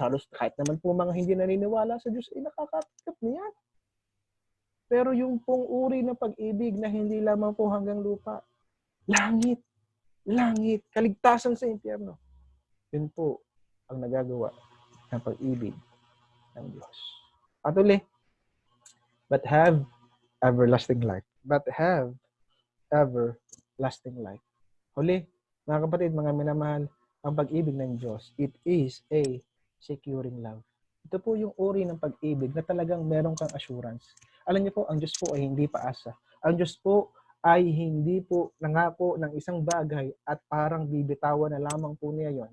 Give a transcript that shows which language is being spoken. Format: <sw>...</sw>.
<tl>Halos kahit naman po mga hindi naniniwala sa Diyos, nakakatanggap niyan. Pero yung pong uri ng pag-ibig na hindi lamang po hanggang lupa, langit, langit, kaligtasan sa impyerno. Yun po ang nagagawa ng pag-ibig ng Diyos. At uli,</tl> <en>but have everlasting life. But have everlasting life.</en> <tl>Huli, mga kapatid, mga minamahal, ang pag-ibig ng Diyos,</tl> <en>it is a securing love.</en> <tl>Ito po yung uri ng pag-ibig na talagang meron kang assurance. Alam niyo po, ang Diyos po ay hindi paasa. Ang Diyos po ay hindi po nangako ng isang bagay at parang bibitawan na lamang po niya yon.</tl>